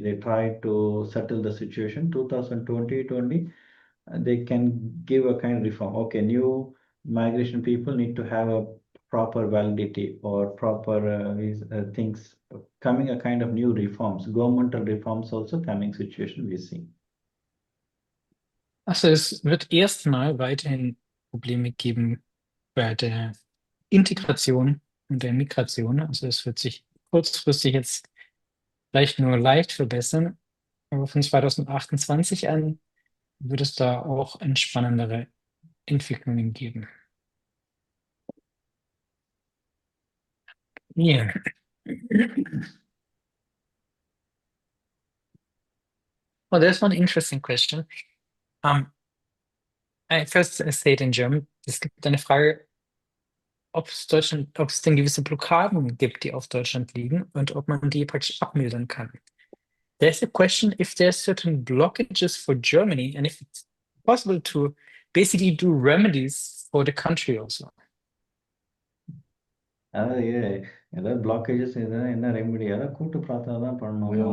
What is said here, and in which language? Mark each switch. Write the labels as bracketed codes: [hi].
[en] They try to settle the situation. 2020 they can give a kind of reform. Okay, new migration people need to have a proper validity or proper things coming, a kind of new reforms, governmental reforms also coming situation we see. [de] Also es wird erstmal weiterhin Probleme geben bei der Integration und der Migration. Also es wird sich kurzfristig jetzt vielleicht nur leicht verbessern, aber von 2028 an wird es da auch entspannendere Entwicklungen geben. [en] Yeah. Well, there's one interesting question. I first say it in German. [de] Es gibt eine Frage, ob es denn gewisse Blockaden gibt, die auf Deutschland liegen und ob man die praktisch abmildern kann. [en] There's a question if there's certain blockages for Germany and if it's possible to basically do remedies for the country also. [ta] ஏதாவது blockages என்ன remedy ஏதாவது கூட்டு பிரார்த்தனை தான் பண்ணணும்.